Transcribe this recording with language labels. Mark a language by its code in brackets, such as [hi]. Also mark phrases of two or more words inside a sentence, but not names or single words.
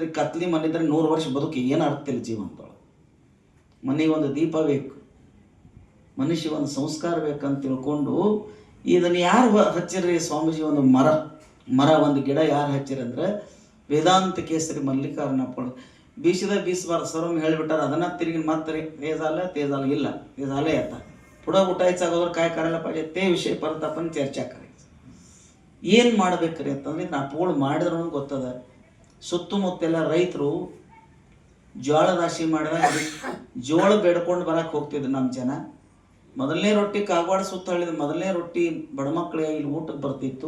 [kn] ಕತ್ಲಿ ಮನಿದ್ರೆ 100 ವರ್ಷ ಬದುಕಿ ಏನು ಅರ್ಥಿಲ್ಲ ಜೀವನದೊಳಗೆ. ಮನೆಗೆ ಒಂದು ದೀಪ ಬೇಕು, ಮನುಷ್ಯ ಒಂದು ಸಂಸ್ಕಾರ ಬೇಕಂತ ತಿಳ್ಕೊಂಡು ಇದನ್ನು ಯಾರು ಹಚ್ಚಿರಿ? ಸ್ವಾಮೀಜಿ ಒಂದು ಮರ ಒಂದು ಗಿಡ ಯಾರು ಹಚ್ಚಿರಂದ್ರೆ ವೇದಾಂತ ಕೇಸರಿ ಮಲ್ಲಿಕಾರ್ಜುನ ಅಪ್ಪಗಳು. ಬೀಸಬಾರ್ದು ಸರ್ವಮ್ ಹೇಳಿಬಿಟ್ಟಾರ, ಅದನ್ನ ತಿರುಗಿ ಮತ್ತೆ तेजाला ಇಲ್ಲ, [mr] तेजाले आता पुढं उठायचं अगोदर काय करायला पाहिजे ते विषय परत आपण चर्चा करायचं. [kn] ಏನು ಮಾಡ್ಬೇಕ್ರಿ ಅಂತಂದ್ರೆ ಅಪ್ಪಗಳು ಮಾಡಿದ್ರು ಗೊತ್ತದ. ಸುತ್ತಮುತ್ತೆಲ್ಲ ರೈತರು ಜೋಳ ರಾಶಿ ಮಾಡಿದಾಗ ಜೋಳ ಬೇಡ್ಕೊಂಡು ಬರಕ್ಕೆ ಹೋಗ್ತಿದ್ರು ನಮ್ಮ ಜನ. ಮೊದಲನೇ ರೊಟ್ಟಿ ಕಾಗವಾಡ ಸುತ್ತ ಹಳ್ಳಿದ ಮೊದಲನೇ ರೊಟ್ಟಿ ಬಡ ಮಕ್ಕಳಿಗೆ ಇಲ್ಲಿ ಊಟಕ್ಕೆ ಬರ್ತಿತ್ತು.